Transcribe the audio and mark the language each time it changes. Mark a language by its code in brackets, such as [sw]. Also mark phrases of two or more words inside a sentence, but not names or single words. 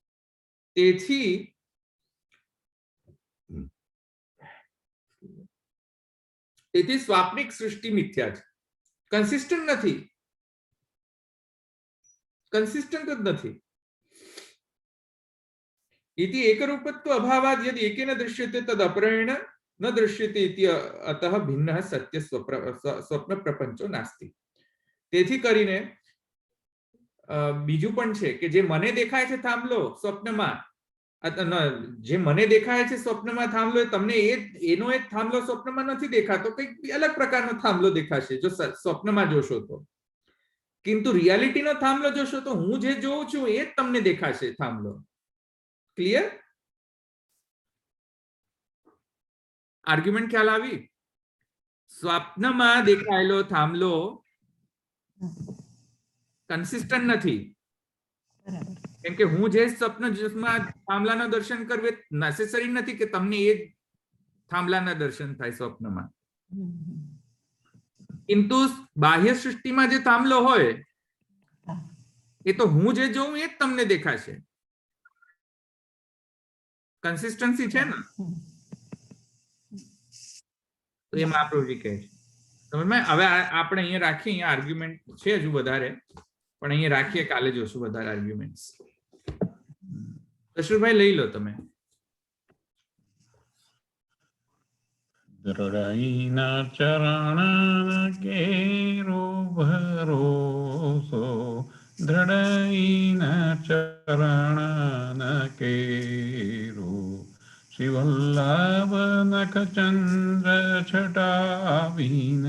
[gu] તેથી સ્વાપ્નિક સૃષ્ટિ મિથ્યા છે. કન્સિસ્ટન્ટ નથી. કન્સિસ્ટન્ટ જ નથી. [sa] इति एकरूपत्व अभावात् यदि एकेन दृश्यते तद अपरेण न दृश्यते इति अतः भिन्नः सत्य स्वप्न प्रपंचो नास्ति। [gu] તેથી કરીને બીજું પણ છે કે જે મને દેખાય છે થાંભલો સ્વપ્નમાં, જે મને દેખાય છે સ્વપ્નમાં થાંભલો, તમને એનો એક થાંભલો સ્વપ્નમાં નથી દેખાતો, કંઈક અલગ પ્રકારનો થાંભલો દેખાશે જો સ્વપ્નમાં જોશો તો. કિંતુ રિયાલિટી નો થાંભલો જોશો તો હું જે જોઉં છું એ જ તમને દેખાશે થાંભલો. ક્લિયર? આર્ગ્યુમેન્ટ ખ્યાલ આવી? સ્વપ્નમા દેખાયેલો થાંભલો કન્સિસ્ટન્ટ નથી, કેમ કે હું જે સ્વપ્ન થાંભલાના દર્શન કરવે નેસેસરી નથી કે તમને એ થાંભલાના દર્શન થાય સ્વપ્નમા. કિંતુ બાહ્ય સૃષ્ટિ માં જે થાંભલો હોય એ તો હું જે જોઉં એ જ તમને દેખાશે. કન્સિસ્ટન્સી છે ને તો એ મહાપ્રભુજી કહે છે. [hi] समझ में? [gu] હવે આપણે અહીંયા રાખીએ, અહીંયા આર્ગ્યુમેન્ટ છે હજુ વધારે પણ અહીંયા રાખીએ, કાલે જોશું વધારે આર્ગ્યુમેન્ટ્સ. દશરથભાઈ લઈ લો તમે. દૃઢૈના ચરણ કેરો ભરોસો, દૃઢૈના ચરણ કેરો, શિવલ્લભ નખ ચંદ્ર છટાવીન,